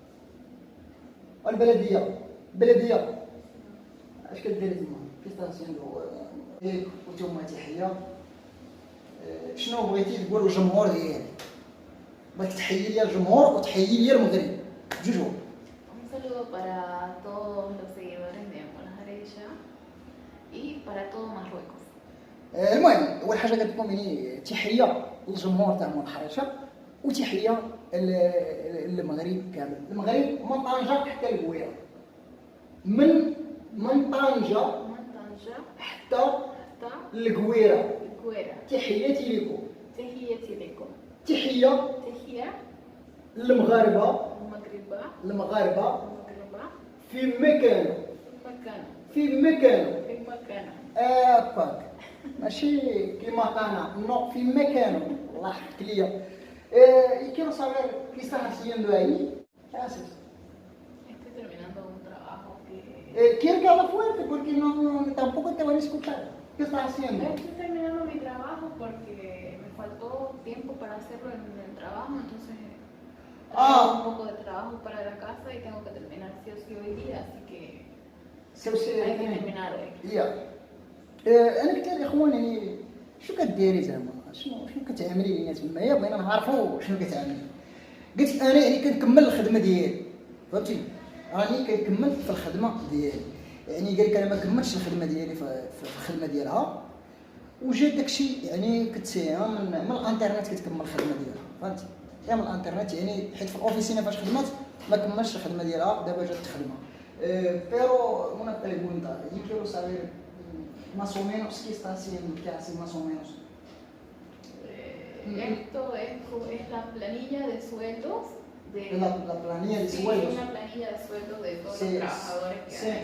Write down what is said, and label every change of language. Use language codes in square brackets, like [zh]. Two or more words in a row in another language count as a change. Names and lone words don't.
[ar] البلديه اش كديري تما؟ كيستاسيون وانتم تحيه. شنو بغيتي تقول للجمهور ديالك؟ بغيتي تحيي لي الجمهور وتحيي لي المغرب بجوج. [es] Un saludo para todos los seguidores de Monajarecha y para todo Marruecos. [ar] المهم اول حاجه كتكون يعني تحيه للجمهور تاع الحريشه، وتحيه للمغرب كامل. المغرب من طنجه حتى الكويره، من طنجه حتى الكويره. تحياتي لكم. تحياتي لكم. تحيه للمغاربه في مكانه هاكاك، ماشي كيما كان نو في مكانه. الله يحفظك ليا. [es] quiero saber qué estás haciendo ahí. ¿Qué haces? Estoy terminando un trabajo que... Quiero que hable fuerte porque tampoco te van a escuchar. ¿Qué estás haciendo? Estoy terminando mi trabajo porque me faltó tiempo para hacerlo en el trabajo, entonces traigo un poco de trabajo para la casa y tengo que terminar sí o sí hoy día, así que hay que terminar hoy. [ar] انا قلت لها الاخوان يعني شنو كديري زعما، شنو كتعملي لينا تمايا، بغينا نعرفوا شنو كتعملي. قلت انا يعني كنكمل الخدمه ديالي فهمتي، راني كنكمل في الخدمه ديالي. يعني قال لك انا ما كملتش الخدمه ديالي في الخدمه ديالها، وجات داكشي يعني كتسيها من الانترنت كتكمل الخدمه ديالها فهمتي. من الانترنت يعني حيت في الاوفيسينا فاش خدمت ما كملتش الخدمه ديالها، دابا جات تخدمها. [es] pero una pregunta, yo quiero saber más o menos qué está haciendo, qué hace más o menos. Esto es la planilla de sueldos. La planilla de sueldos. Sí, una planilla de sueldos de todos los trabajadores que hay.